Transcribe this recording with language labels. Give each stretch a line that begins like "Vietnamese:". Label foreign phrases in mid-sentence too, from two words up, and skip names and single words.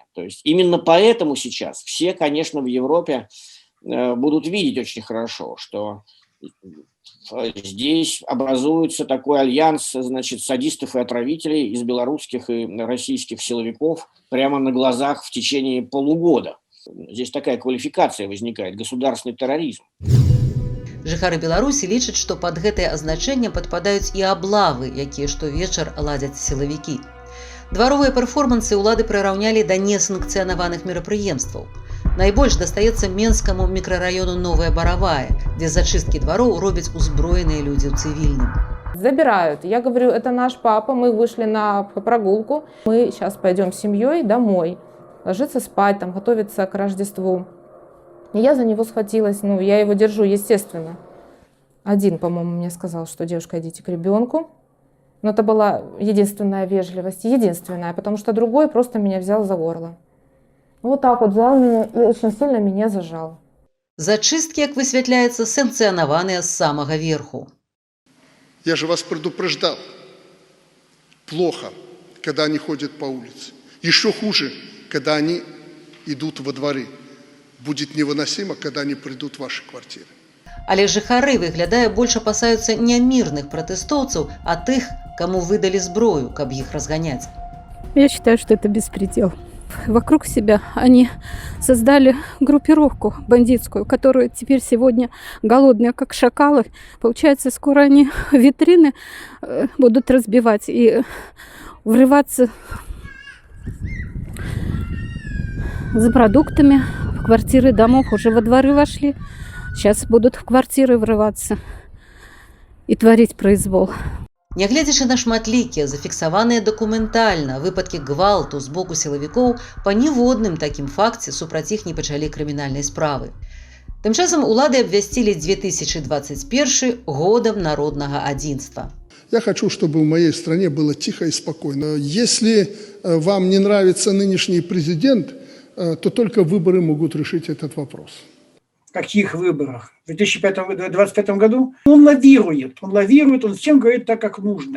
Russian: То есть именно поэтому сейчас все, конечно, в Европе будут видеть очень хорошо, что здесь образуется такой альянс, значит, садистов и отравителей из белорусских и российских силовиков прямо на глазах в течение полугода. Здесь такая квалификация возникает – государственный терроризм.
Belarusian: Жыхары Беларусі лічаць, што пад гэтае азначэнне падпадаюць і аблавы, якія штовечар ладзяць сілавікі. Дваровыя перформансы ўлады прыраўнялі да несанкцыянаваных мерапрыемстваў. Найбольш дастаецца менскаму мікрараёну Новая Баравая, дзе зачысткі двароў робяць узброеныя людзі ў цывільным.
Russian: Забирают. Я говорю, это наш папа, мы вышли на прогулку, мы сейчас пойдем с семьей домой, ложиться спать, там, готовиться к Рождеству. И я за него схватилась, я его держу, естественно. Один, по-моему, мне сказал, что девушка, идите к ребенку. Но это была единственная вежливость, единственная, потому что другой просто меня взял за горло. Вот так вот взял меня и очень сильно меня зажал.
Belarusian: Зачистки, як высвятляецца, санкцыянаваныя з самага верху.
Russian: Я же вас предупреждал. Плохо, когда они ходят по улице. Еще хуже, когда они идут во дворы. Будет невыносимо, когда они придут в ваши квартиры.
Belarusian: Але жыхары, выглядае, больш апасаюцца не мірных пратэстоўцаў, а тых, каму выдалі зброю, каб іх разганяць.
Russian: Я считаю, что это беспредел. Вокруг себя они создали группировку бандитскую, которую теперь сегодня голодные, как шакалы. Получается, скоро они витрины будут разбивать и врываться за продуктами в квартиры домов. Уже во дворы вошли. Сейчас будут в квартиры врываться и творить произвол.
Belarusian: Нягледзячы на шматлікія, зафіксаваныя дакументальна выпадкі гвалту з боку сілавікоў, па ніводным такім факце супраць іх не пачалі крымінальнай справы. Тым часам улады абвясцілі 2021 годам народнага адзінства.
Russian: Я хочу, чтобы в моей стране было тихо и спокойно. Если вам не нравится нынешний президент, то только выборы могут решить этот вопрос. Каких выборах? В 2025 году он лавирует, он всем говорит так, как нужно.